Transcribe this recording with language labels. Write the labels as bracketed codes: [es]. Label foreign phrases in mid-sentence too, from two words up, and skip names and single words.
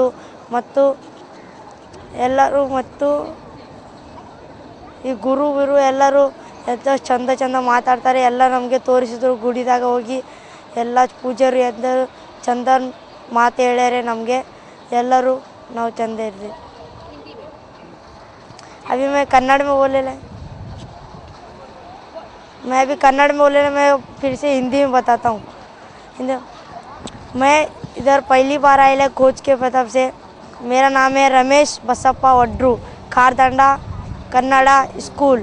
[kn] ಮತ್ತು ಎಲ್ಲರೂ ಈ ಗುರು ಎಲ್ಲರೂ ಚೆಂದ ಮಾತಾಡ್ತಾರೆ. ಎಲ್ಲ ನಮಗೆ ತೋರಿಸಿದ್ರು. ಗುಡಿದಾಗ ಹೋಗಿ ಎಲ್ಲ ಪೂಜಾರಿ ಎಲ್ಲರೂ ಚೆಂದ ಮಾತು ಹೇಳ್ಯಾರೆ ನಮಗೆ. ಎಲ್ಲರೂ ನಾವು ಚೆಂದ ಇರ್ರಿ. [hi] अभी मैं कन्नड़ में बोले मैं अभी कन्नड़ में बोले मैं फिर से हिंदी में बताता हूँ. मैं इधर पहली बार आया कोच के प्रताप से. मेरा नाम है रमेश बसप्पा वड्रू. खारदांडा कन्नड़ा स्कूल.